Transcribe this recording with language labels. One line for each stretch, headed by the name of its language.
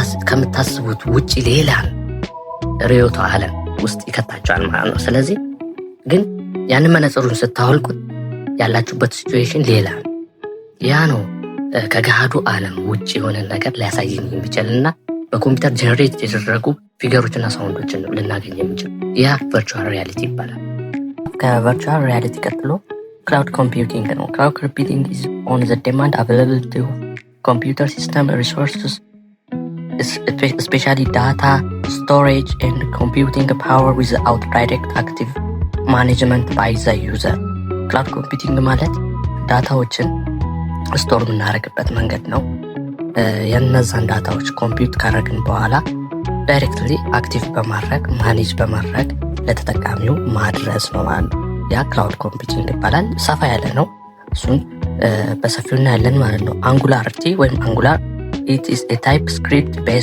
Amharic: ከምታስቡት ውጪ ሌላ ርዕዮተ ዓለም ውስጥ ይከታቸዋል ማለት ነው። ስለዚህ ግን ያንን መነጽሩን ስታወልቁት ያላችሁበት ሲቹዌሽን ሌላ ነው። ያ ነው ከገሃዱ ዓለም ውጭ የሆነ ነገር ሊያሳየን የሚችልና በኮምፒውተር ጀነሬት የተደረጉ ፊገሮችና ሳውንዶችን ነው ልናገኝ የምንችል። ያ ቨርቹዋል ሪያሊቲ ይባላል። ከቨርቹዋል ሪያሊቲ ቀጥሎ ክላውድ ኮምፒውቲንግ ነው። ክላውድ ኮምፒውቲንግ
English: is on the demand availability of computer system resources especially data storage and computing power without direct active management by the user.
Amharic: ክላውድ ኮምፒውቲንግ ማለት ዳታዎችን ስቶር የምናደርግበት መንገድ ነው። የነዛን ዳታዎች ኮምፒውት ካረግን በኋላ ዳይሬክትሊ አክቲቭ በማድረግ ማኔጅ በማድረግ ለተጠቃሚው ማድረስ ነው ማለት ነው። ያ ክላውድ ኮምፒውቲንግ ይባላል። ሰፋ ያለ ነው። እሱን በሰፊው እናያለን ማለት ነው። አንጉላሪቲ ወይም አንጉላር
English: it is a TypeScript